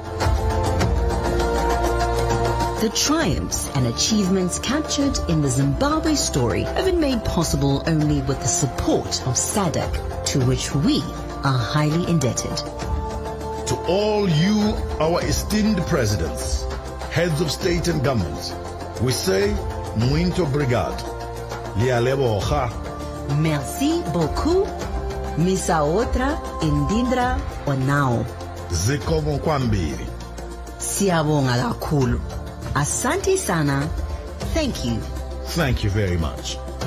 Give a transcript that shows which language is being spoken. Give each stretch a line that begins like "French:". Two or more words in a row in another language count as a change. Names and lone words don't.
English: The triumphs and achievements captured in the Zimbabwe story have been made possible only with the support of SADC, to which we are highly indebted. To all you, our esteemed presidents, heads of state and governments, we say,
Portuguese: muito obrigado.
Southern Sotho: Lialeboha.
French: Merci beaucoup.
Malagasy: Misa otra indindra onao.
Nyanja: Zikomo kwambiri.
Zulu: Siyabonga kakhulu.
Swahili: Asante sana.
English: Thank you. Thank you very much.